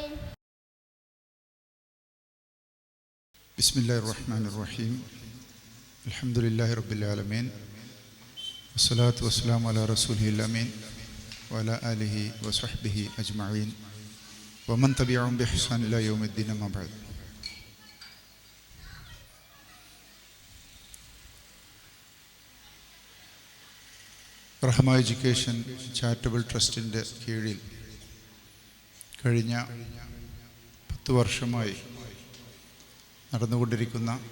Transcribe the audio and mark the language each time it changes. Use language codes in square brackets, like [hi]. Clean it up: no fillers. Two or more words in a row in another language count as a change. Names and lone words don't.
[ar] بسم الله الرحمن الرحيم الحمد لله رب العالمين والصلاة والسلام على رسوله الأمين وعلى آله وصحبه أجمعين ومن تبعهم بإحسان إلى يوم الدين أما بعد. [ml] റഹ്മ എഡ്യൂക്കേഷൻ ചാരിറ്റബിൾ ട്രസ്റ്റിൻ്റെ കീഴിൽ കഴിഞ്ഞ 10 വർഷമായി നടന്നുകൊണ്ടിരിക്കുന്ന